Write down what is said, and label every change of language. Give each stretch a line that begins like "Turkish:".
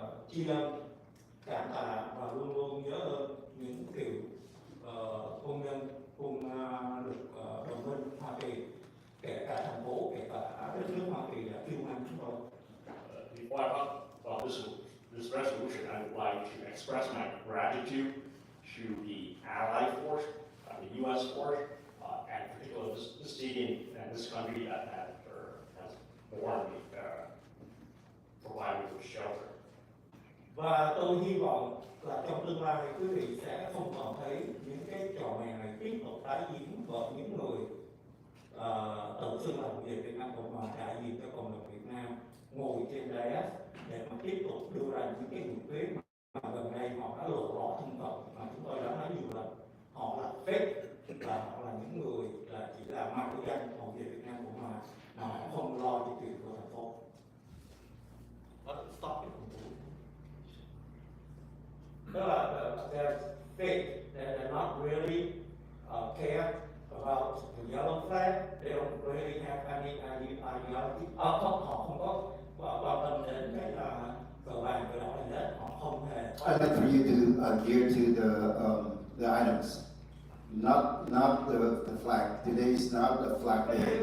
Vietnamese: tri ân, cảm tạ và luôn luôn nhớ ơn những cựu quân nhân quân lực đồng minh Hoa Kỳ, kể cả thành phố, kể cả đất nước Hoa Kỳ đã cứu mang chúng tôi.
English: Before I talk about this resolution, I would like to express my gratitude to the Allied force, the U.S. force, and particularly this city and this country that has borne me, provided me with shelter.
Vietnamese: Và tôi hy vọng là trong tương lai quý vị sẽ không còn thấy những cái trò mèo này tiếp tục tái diễn bởi những người tự xưng là người Việt Nam Cộng hòa đại diện cho cộng đồng Việt Nam ngồi trên đáy để mà tiếp tục đưa ra những cái nghị quyết mà gần đây họ đã lộ rõ thân phận mà chúng tôi đã nói nhiều lần. Họ là fake, và họ là những người là chỉ là mạo danh của người Việt Nam Cộng hòa mà họ không lo cho chuyện của thành phố.
English: Stop it.
Vietnamese: Tức là
English: they're fake, they're not really care about the yellow flag, they don't really have any ideology.
Vietnamese: Họ không có quan tâm đến cái cờ vàng cờ đỏ gì hết, họ không hề.
English: I'd like for you to adhere to the items, not the flag. Today is not the flag day.